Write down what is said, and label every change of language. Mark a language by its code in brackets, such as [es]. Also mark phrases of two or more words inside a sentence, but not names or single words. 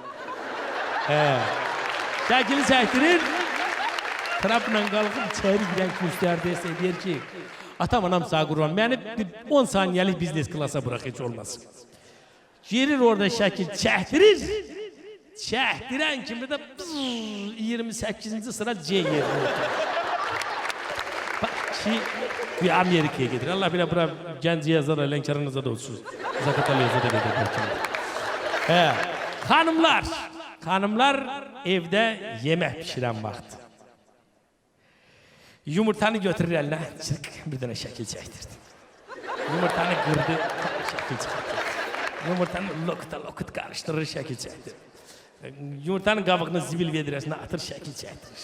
[az] Şəkili çəkdirir, trapla qalxıb içəri girən kürsülərdəsə deyir ki, atam anam sağ qurban, məni 10 saniyəlik biznes klasa bıraq, heç olmasın. Girir orada şəkil çəkdirir, çəkdirən kimi də 28-ci sıra C yerine oturur. [tr] Bak ki bir Amerika'ya gelir. [az] Allah bile bura Gəncəyə zada, Lənkəranıza da olsun. Zaqatalıya da gelir. Hanımlar evdə yemək pişirən vaxt. Yumurtanı götürür əlinə, bir dənə şəkil çəkdirdi. Yumurtanı qırdı, şəkil çəkdirdi. Yumurtanı lokut qarışdırır, şəkil çəkdirdi. Yumurtanın qabığını zibil vedrəsinə atır, şəkil çəkdirir.